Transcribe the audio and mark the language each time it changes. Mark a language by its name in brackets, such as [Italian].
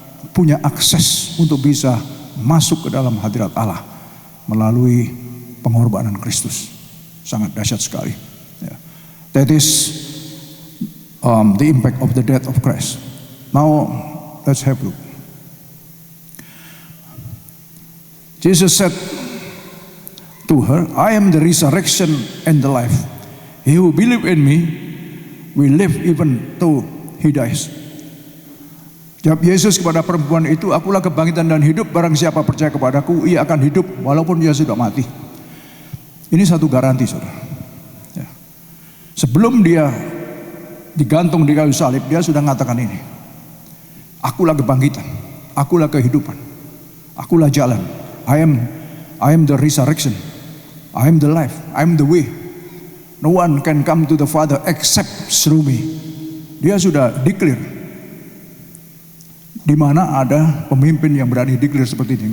[Indonesian] punya akses untuk bisa masuk ke dalam hadirat Allah melalui pengorbanan Kristus. Sangat dahsyat sekali. Ya. [English] That is the impact of the death of Christ. Now let's have a look. Jesus said to her, I am the resurrection and the life. He who believes in me will live even though he dies. [Indonesian] Jawab Yesus kepada perempuan itu, akulah kebangkitan dan hidup, barang siapa percaya kepadaku, ia akan hidup walaupun dia sudah mati. Ini satu garansi, saudara. Ya. Sebelum dia digantung di kayu salib, dia sudah mengatakan ini. Akulah kebangkitan, akulah kehidupan, akulah jalan. [English] I am the resurrection, I am the life, I am the way. No one can come to the Father except through me. [Indonesian] Dia sudah declare. Di mana ada pemimpin yang berani declare seperti ini?